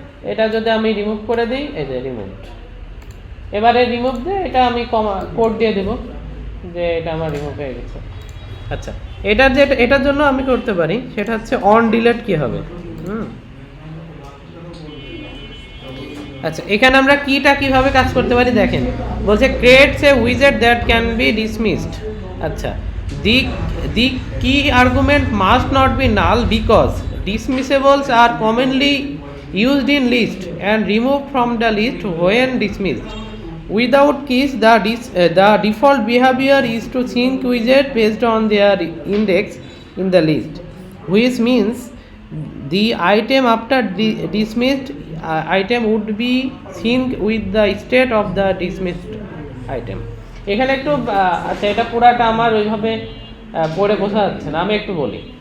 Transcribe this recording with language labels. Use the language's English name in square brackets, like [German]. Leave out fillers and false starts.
[Bangla] এটা যদি আমি রিমুভ করে দিই, এই যে রিমুভড। এবারে রিমুভ দিয়ে এটা আমি কোড দিয়ে দেব যে এটা আমার রিমুভ হয়ে গেছে। আচ্ছা, এটার জন্য আমি করতে পারি, সেটা হচ্ছে অন ডিলিট কি হবে। আচ্ছা, এখানে আমরা কিটা কিভাবে কাজ করতে পারি দেখেন, বলছে [English] Creates A উইজেট that can be dismissed. আচ্ছা, দি কি argument must not be null because dismissables are commonly used in list and removed from the list when dismissed. Without keys, the default behavior is to sync widget based on their index in the list, which means the item after dismissed item would be synced with the state of the dismissed item. [Bangla] এখানে একটু আচ্ছা, এটা পুরাটা আমার ওইভাবে পড়ে বোঝা যাচ্ছে না, আমি একটু বলি।